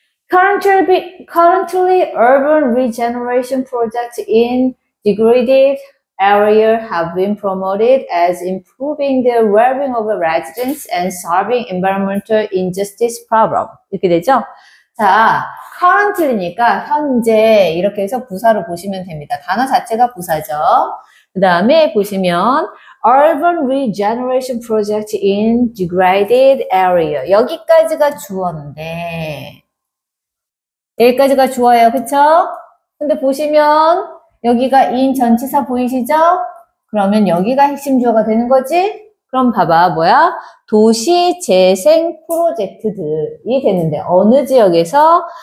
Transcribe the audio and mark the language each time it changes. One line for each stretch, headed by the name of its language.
English: Currently, urban regeneration projects in degraded areas have been promoted as improving the well-being of residents and solving environmental injustice problem.
Korean: 이렇게 되죠? 자, currently니까 현재 이렇게 해서 부사로 보시면 됩니다. 단어 자체가 부사죠. 그 다음에 보시면
English: urban regeneration project in degraded area.
Korean: 여기까지가 주어인데 여기까지가 주어예요. 그쵸? 근데 보시면 여기가 in 전치사 보이시죠? 그러면 여기가 핵심 주어가 되는 거지? 그럼 봐봐, 뭐야? 도시 재생 프로젝트들이 되는데, 어느 지역에서?